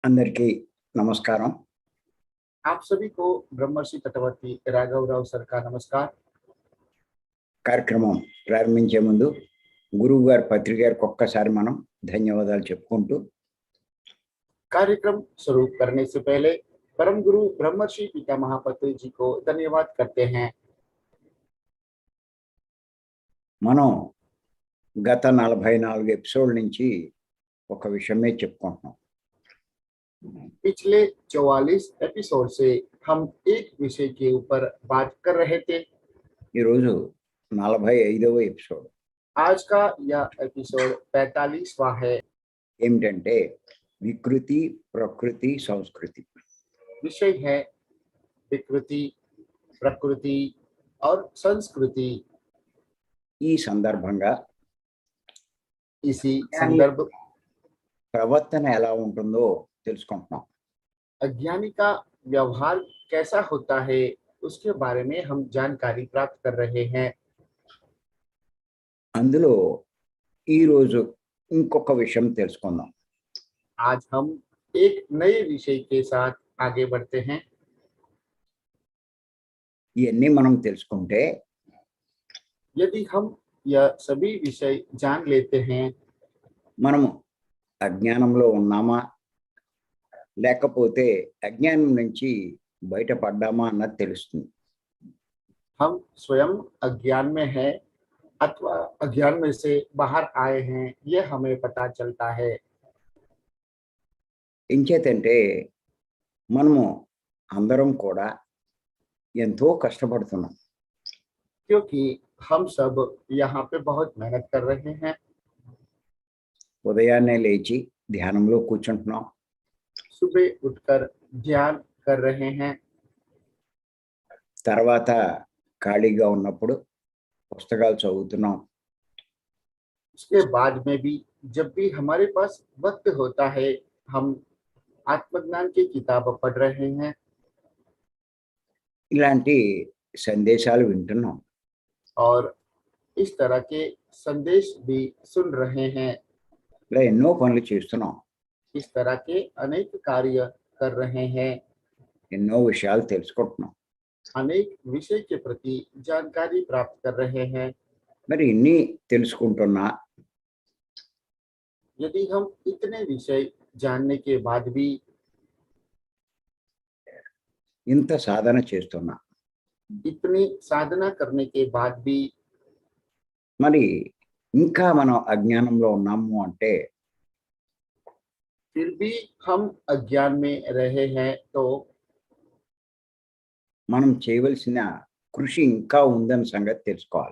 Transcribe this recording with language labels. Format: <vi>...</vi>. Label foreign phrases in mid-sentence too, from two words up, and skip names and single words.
<te>అందరికీ నమస్కారం.</te> <hi>आप सभी को ब्रह्मर्षि तटवर्ती राघव राव सर का नमस्कार।</hi> <te>కార్యక్రమం ప్రారంభించే ముందు గురువు గారి పత్రిక గారికి ఒక్కసారి మనం ధన్యవాదాలు చెప్పుకుంటూ</te> <hi>कार्यक्रम शुरू करने से पहले परम गुरु ब्रह्मर्षि पिता महापत्री जी को धन्यवाद करते हैं।</hi> <te>మనం గత 44 ఎపిసోడ్ నుంచి ఒక విషయమే చెప్పుకుంటున్నాం.</te> <hi>पिछले 44 एपिसोड से हम एक विषय के ऊपर बात कर रहे थे।</hi> <te>ఈ రోజు 45వ ఎపిసోడ్.</te> <hi>आज का यह एपिसोड 45वां है।</hi> <te>ఏమిటంటే వికృతి, ప్రకృతి, సంస్కృతి.</te> <hi>विषय है विकृति, प्रकृति और संस्कृति।</hi> <te>ఈ సందర్భంగా</te> <hi>इसी संदर्भ</hi> <te>ప్రవర్తన ఎలా ఉంటుందో తెలుసుకుంటున్నాం.</te> <hi>अज्ञानी का व्यवहार कैसा होता है उसके बारे में हम जानकारी प्राप्त कर रहे हैं।</hi> <te>అందులో ఈ రోజు ఇంకొక విషయం తెలుసుకుందాం.</te> <hi>आज हम एक नए विषय के साथ आगे बढ़ते हैं।</hi> <te>ఇవన్నీ మనం తెలుసుకుంటే</te> <hi>यदि हम यह सभी विषय जान लेते हैं,</hi> <te>మనము అజ్ఞానంలో ఉన్నామా లేకపోతే అజ్ఞానం నుంచి బయటపడ్డామా అన్నది తెలుస్తుంది.</te> <hi>हम स्वयं अज्ञान में हैं अथवा अज्ञान में से बाहर आए हैं, यह हमें पता चलता है।</hi> <te>ఎంచేతంటే మనము అందరం కూడా ఎంతో కష్టపడుతున్నాం.</te> <hi>क्योंकि हम सब यहाँ पे बहुत मेहनत कर रहे हैं।</hi> <te>ఉదయాన్నే లేచి ధ్యానంలో కూర్చుంటున్నాం.</te> <hi>सुबह उठकर ध्यान कर रहे हैं।</hi> <te>తర్వాత ఖాళీగా ఉన్నప్పుడు పుస్తకాలు చదువుతున్నాం.</te> <hi>उसके बाद में भी जब भी हमारे पास वक्त होता है, हम आत्मज्ञान की किताब पढ़ रहे हैं।</hi> <te>ఇలాంటి సందేశాలు వింటున్నాం.</te> <hi>और इस तरह के संदेश भी सुन रहे हैं।</hi> <te>ఇలా ఎన్నో పనులు చేస్తున్నాం.</te> <hi>इस तरह के अनेक कार्य कर रहे हैं।</hi> <te>ఎన్నో విషయాలు తెలుసుకుంటున్నాం.</te> <hi>अनेक विषय के प्रति जानकारी प्राप्त कर रहे हैं।</hi> <te>మరి ఇన్ని తెలుసుకుంటున్నా</te> <hi>यदि हम इतने विषय जानने के बाद भी</hi> <te>ఇంత సాధన చేస్తున్నా</te> <hi>इतनी साधना करने के बाद भी</hi> <te>మరి ఇంకా మనం అజ్ఞానంలో ఉన్నాము అంటే</te> <hi>फिर भी हम अज्ञान में रहे हैं, तो</hi> <te>మనం చేయవలసిన కృషి ఇంకా ఉందని సంగతి తెలుసుకోవాలి.</te>